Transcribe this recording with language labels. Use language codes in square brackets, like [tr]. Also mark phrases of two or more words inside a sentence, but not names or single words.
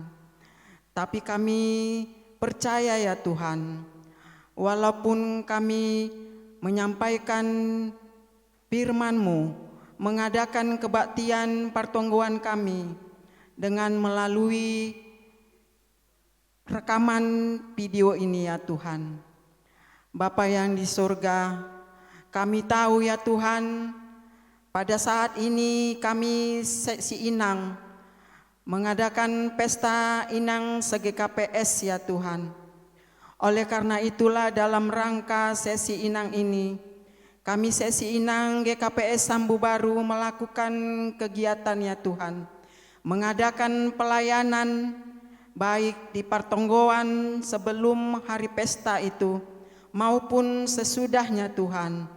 [id] Tapi kami percaya ya Tuhan, walaupun kami menyampaikan firman-Mu, mengadakan kebaktian pertonggoan kami dengan melalui rekaman video ini ya Tuhan. Bapa yang di surga, kami tahu ya Tuhan, pada saat ini kami seksi Inang mengadakan pesta Inang se-GKPS ya Tuhan. Oleh karena itulah dalam rangka sesi Inang ini, kami sesi Inang GKPS Sambu Baru melakukan kegiatan ya Tuhan, mengadakan pelayanan baik di pertonggoan sebelum hari pesta itu maupun sesudahnya Tuhan.